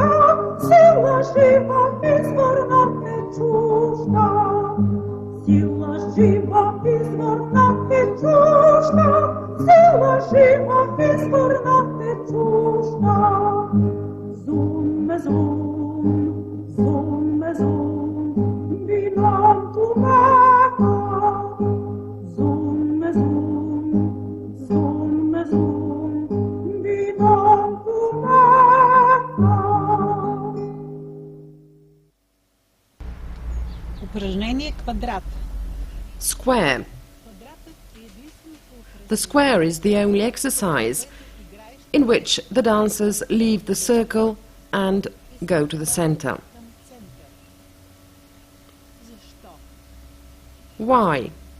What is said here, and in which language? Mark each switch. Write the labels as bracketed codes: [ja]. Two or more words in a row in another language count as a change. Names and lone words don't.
[bg] сила жива изворна чужда, сила жива изворна чужда, сила жива изворна чужда. Зум, зум, зум, вином кумека, зум, зум, вином кумека. Упражнение квадрат. [en] Square. The square is the only exercise in which the dancers leave the circle and go to the center. Why?